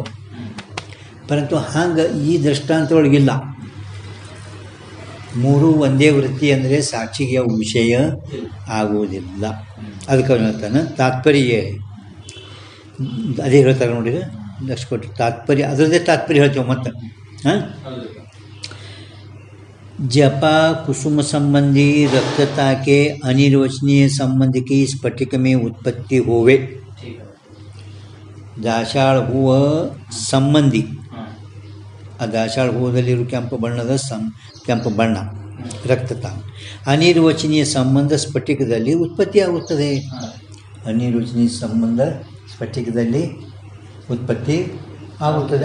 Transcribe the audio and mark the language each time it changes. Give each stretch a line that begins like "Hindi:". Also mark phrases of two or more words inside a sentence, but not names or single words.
Kannada: ಪರಂತು ಹಂಗೆ ಈ ದೃಷ್ಟಾಂತದೊಳಗಿಲ್ಲ. ಮೂರು ಒಂದೇ ವೃತ್ತಿ ಅಂದರೆ ಸಾಕ್ಷಿಗೆ ಯಾವ ವಿಷಯ ಆಗುವುದಿಲ್ಲ. ಅದಕ್ಕೆ ಹೇಳ್ತಾನೆ ತಾತ್ಪರ್ಯ ಅದೇ ಹೇಳ್ತಾರೆ ನೋಡಿ, ಲಕ್ಷ ಕೊಟ್ಟು ತಾತ್ಪರ್ಯ ಅದರದ್ದೇ ತಾತ್ಪರ್ಯ ಹೇಳ್ತೇವೆ.
Hindi: ಮತ್ತು जपा कुसुम संबंधी रक्तता के अनिर्वचनीय संबंध की स्फटिक में उत्पत्ति होवे.
Kannada: ದಾಸಾಳ ಹೂವು ಸಂಬಂಧಿ, ಆ ದಾಸಾಳ ಹೂವದಲ್ಲಿರುವ ಕೆಂಪು ಬಣ್ಣದ ಕೆಂಪು ಬಣ್ಣ ರಕ್ತತ ಅನಿರ್ವಚನೀಯ ಸಂಬಂಧ ಸ್ಫಟಿಕದಲ್ಲಿ ಉತ್ಪತ್ತಿ ಆಗುತ್ತದೆ. ಅನಿರ್ವಚನೀಯ ಸಂಬಂಧ ಸ್ಫಟಿಕದಲ್ಲಿ ಉತ್ಪತ್ತಿ ಆಗುತ್ತದೆ.